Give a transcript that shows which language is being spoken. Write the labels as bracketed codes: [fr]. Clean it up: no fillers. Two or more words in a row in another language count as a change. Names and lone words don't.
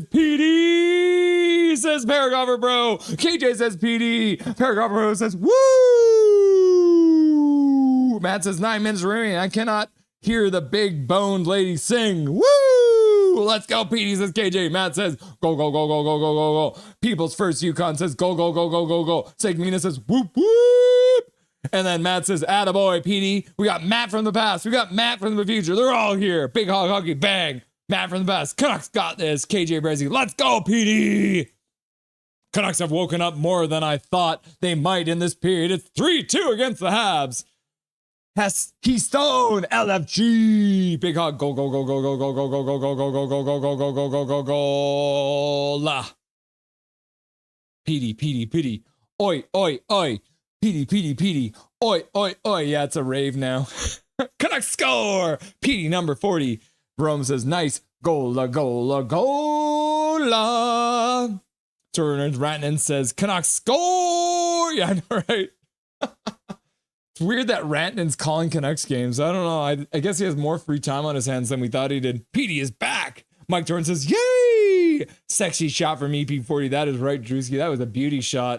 [en] Petey says Paragolfer Bro. KJ says Petey. Paragolfer Bro says woo! Matt says 9 minutes remaining. I cannot hear the big boned lady sing. Woo! Let's go, Petey, says KJ. Matt says go, go, go, go, go, go, go, go. People's First Yukon says go, go, go, go, go, go. Segmina says whoop, whoop. And then Matt says, attaboy, Petey. We got Matt from the past. We got Matt from the future. They're all here. Big hog hockey, bang. Matt from the past. Canucks got this. KJ Brezzi. Let's go, Petey. Canucks have woken up more than I thought they might in this period. It's 3-2 against the Habs. Keystone, LFG. Big hug. Go, go, go, go, go, go, go, go, go, go, go, go, go, go, go, go, go, go, go, go, la. Petey, Petey, Petey. Oi, oi, oi. Petey, Petey, Petey. Oi, oi, oi. Yeah, it's a rave now. Canucks score. Petey, number 40. Rome says, nice. Gola, gola, gola. Turner Ratnan says, Canucks score. Yeah, I know, right? It's weird that Ratnan's calling Canucks games. I don't know. I guess he has more free time on his hands than we thought he did. Petey is back. Mike Torrance says, yay! Sexy shot from EP40. That is right, Drewski. That was a beauty shot.